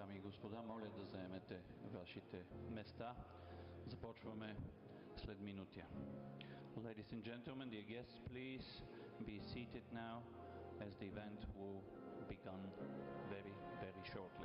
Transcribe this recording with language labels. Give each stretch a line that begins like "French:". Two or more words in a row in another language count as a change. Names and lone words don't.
Bulgarian: господа, моля да заемете вашите места. Започваме след минути.
English: Ladies and gentlemen, dear guests, please be seated now as the event will begin very, very shortly.